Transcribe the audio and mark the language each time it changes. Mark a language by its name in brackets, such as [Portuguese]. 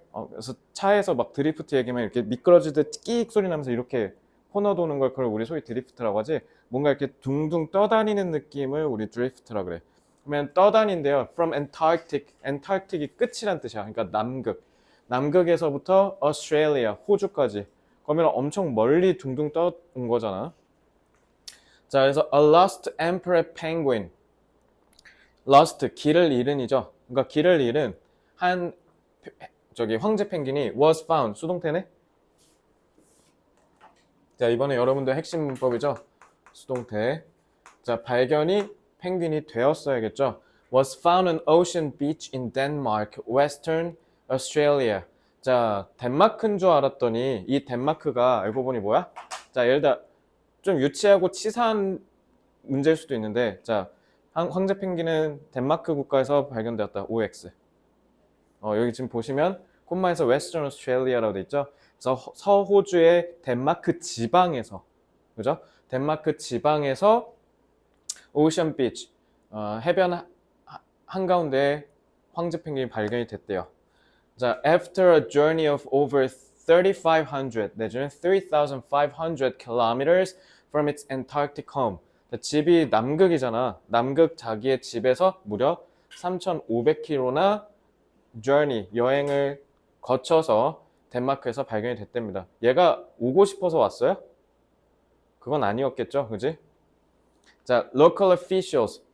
[Korean] 그래서 차에서 막 드리프트 얘기하면 이렇게 미끄러지듯 끼익 소리 나면서 이렇게 코너 도는 걸 그걸 우리 소위 드리프트라고 하지. 뭔가 이렇게 둥둥 떠다니는 느낌을 우리 드리프트라 그래. 그러면 떠다닌대요. [English] From Antarctic. [Korean] Antarctic이 끝이란 뜻이야. 그러니까 남극. 남극에서부터 Australia, 호주까지. 그러면 엄청 멀리 둥둥 떠온 거잖아. 자, 그래서 [English] A Lost Emperor Penguin. [Korean] Lost, 길을 잃은이죠. 그러니까 길을 잃은 한 황제 펭귄이 [English] was found, [Korean] 수동태네? 자, 이번에 여러분들 핵심 문법이죠. 수동태. 자, 발견이 펭귄이 되었어야겠죠. [English] was found on ocean beach in Denmark, Western Australia. [Korean] 자, 덴마크인 줄 알았더니 이 덴마크가 알고 보니 뭐야? 자, 예를 들어 좀 유치하고 치사한 문제일 수도 있는데 자, 황제 펭귄은 덴마크 국가에서 발견되었다. OX. 여기 지금 보시면 콤마에서 Western Australia라고 돼 있죠. 그래서 서호주의 덴마크 지방에서, 그죠? 덴마크 지방에서 오션 비치, 해변 한가운데 황제 펭귄이 발견이 됐대요. [English] 자, after a journey of over 3,500 [Korean] 내지는 [English] 3,500 kilometers from its Antarctic home. [Korean] 집이 남극이잖아. 남극 자기의 집에서 무려 3,500km나 journey, 여행을 거쳐서 덴마크에서 발견이 됐답니다. 얘가 오고 싶어서 왔어요? 그건 아니었겠죠, 그지? 자, [English] local officials.